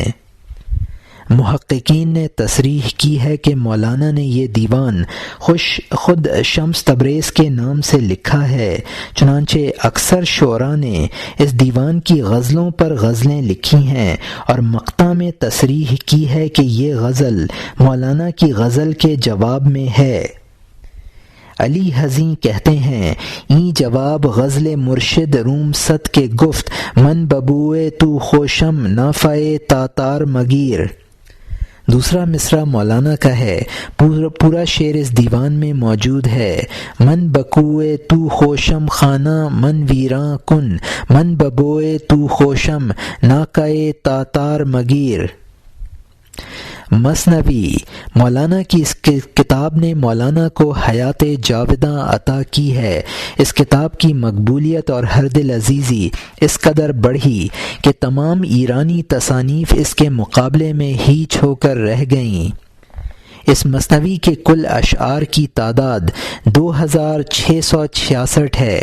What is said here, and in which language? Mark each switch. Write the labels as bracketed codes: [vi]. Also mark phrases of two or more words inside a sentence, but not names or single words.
[ur] محققین نے تصریح کی ہے کہ مولانا نے یہ دیوان خود شمس تبریز کے نام سے لکھا ہے، چنانچہ اکثر شعراء نے اس دیوان کی غزلوں پر غزلیں لکھی ہیں اور مقطع میں تصریح کی ہے کہ یہ غزل مولانا کی غزل کے جواب میں ہے۔ علی حزیں کہتے ہیں [fa] این جواب غزل مرشد روم ست کے گفت، من ببوئے تو خوشم نافائے تاتار مگیر۔ [ur] دوسرا مصرع مولانا کا ہے، پورا شعر اس دیوان میں موجود ہے۔ [fa] من بکوئے تو خوشم خانہ من ویراں کن، من ببوئے تو خوشم ناکائے تاتار مگیر۔ [ur] مثنوی، مولانا کی اس کتاب نے مولانا کو حیات جاوداں عطا کی ہے۔ اس کتاب کی مقبولیت اور ہر دل عزیزی اس قدر بڑھی کہ تمام ایرانی تصانیف اس کے مقابلے میں ہیچ ہو کر رہ گئیں۔ اس مثنوی کے کل اشعار کی تعداد 2666 ہے۔